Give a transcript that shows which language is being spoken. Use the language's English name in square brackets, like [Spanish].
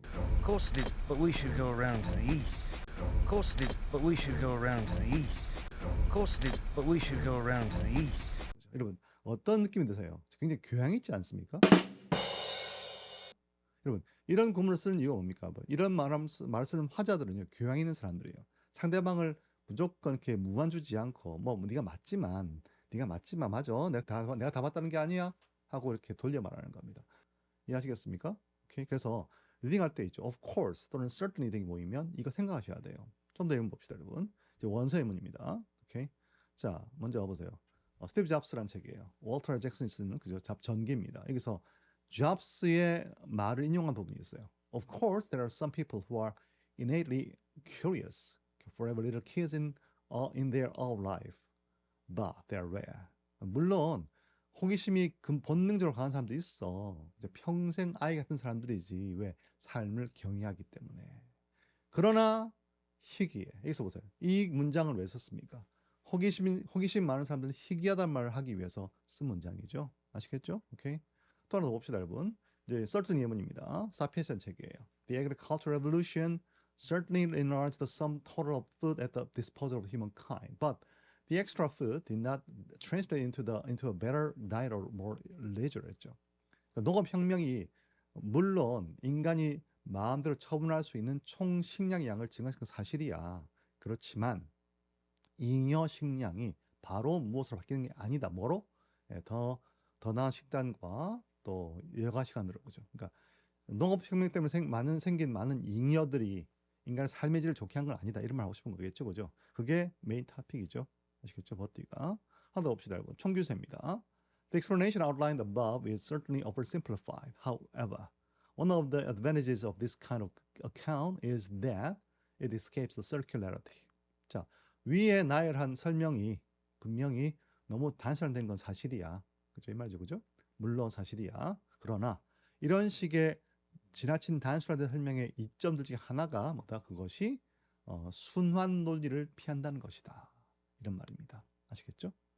[English] Of course it is, but we should go around to the east. Of course it is, but we should go around to the east. Of course it is, but we should go around to the east. [Korean] 여러분, 어떤 느낌이 드세요? 굉장히 교양 있지 않습니까? 여러분, 이런 구문을 쓰는 이유가 뭡니까? 이런 말 쓰는 화자들은요, 교양 있는 사람들이에요. 상대방을 무조건 이렇게 무안주지 않고 뭐 네가 맞지만 맞아. 내가 다 맞다는 게 아니야 하고 이렇게 돌려 말하는 겁니다. 이해하시겠습니까? 오케이. 그래서 리딩할 때 있죠. Of course 또는 certainly 등이 모이면 이거 생각하셔야 돼요. 좀 더 예문 봅시다, 여러분. 이제 원서 예문입니다. 오케이. 자, 먼저 보세요. 스티브 잡스라는 책이에요. 월터 잭슨이 쓰는 그죠? 잡 전기입니다. 여기서 잡스의 말을 인용한 부분이 있어요. [English] Of course, there are some people who are innately curious for every little kids in their whole life, but they are rare. [Korean] 물론 호기심이 본능적으로 강한 사람도 있어. 이제 평생 아이 같은 사람들이지 왜 삶을 경외하기 때문에. 그러나 희귀해. 여기서 보세요. 이 문장을 왜 썼습니까? 호기심 많은 사람들은 희귀하다는 말을 하기 위해서 쓴 문장이죠. 아시겠죠? 오케이. 또 하나 더 봅시다, 여러분. 이제 certainly 예문입니다. 사피엔스의 책이에요. [English] The agricultural revolution certainly enlarged the sum total of food at the disposal of humankind, but the extra food did not translate into a better diet or more leisure [Korean] 했죠. 그러니까 농업혁명이 물론 인간이 마음대로 처분할 수 있는 총 식량의 양을 증가시킨 건 사실이야. 그렇지만 잉여 식량이 바로 무엇으로 바뀌는 게 아니다. 뭐로? 더 나은 식단과 또 여가 시간으로, 그죠? 그러니까 농업혁명 때문에 생긴 많은 잉여들이 인간의 삶의 질을 좋게 한 건 아니다. 이런 말 하고 싶은 거겠죠, 그죠? 그게 메인 토픽이죠. 아시겠죠? 버티가. 하나 더 봅시다, 여러분. 총규세입니다. [English] The explanation outlined above is certainly oversimplified. However, one of the advantages of this kind of account is that it escapes the circularity. [Korean] 자, 위에 나열한 설명이 분명히 너무 단순화된 건 사실이야. 그죠? 이 말이죠, 그죠? 물론 사실이야. 그러나 이런 식의 지나친 단순화된 설명의 이점들 중에 하나가 뭐다? 그것이 순환 논리를 피한다는 것이다. 이런 말입니다. 아시겠죠?